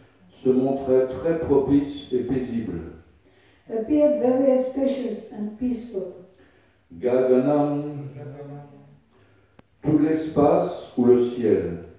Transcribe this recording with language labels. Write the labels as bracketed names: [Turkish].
[French] se montrait très propice et paisible. [English] appeared very auspicious and peaceful. [French] Gaganam, tout l'espace ou le ciel.